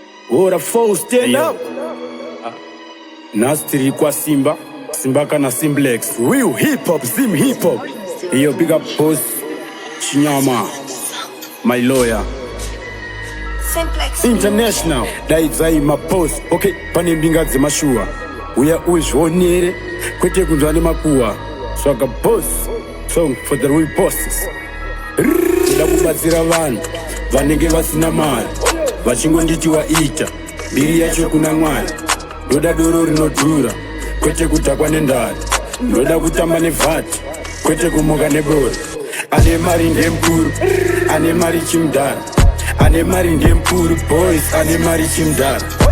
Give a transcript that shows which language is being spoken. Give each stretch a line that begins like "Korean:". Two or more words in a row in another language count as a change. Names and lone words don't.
English: What a foe, stand Hey, yo. up.
Shona: Nhasi tiri kwa Simba, Simba kana Simplex.
English: Real hip hop, Zim hip hop. Yo, big up boss, Chinyama, my lawyer. Simplex. International,
Shona: daidzai ma boss. Okay, pane mbinga dzemashua. Uya uzvionere, kwete kunzwa nemakuwa.
English: Swaga boss, song for the real bosses.
Shona: Ndoda kubatsira vanhu vanenge vasina mari, vachingonditi waita, mbiri yacho kuna Mwari. Ndoda doro rinodhura, kwete kudhakwa nendari. Ndoda kutamba nevhati, kwete kumuka nebori. Ane mari ndemukuru, ane mari chimudhara. Ane mari ndemukuru, boys, ane mari chimudhara.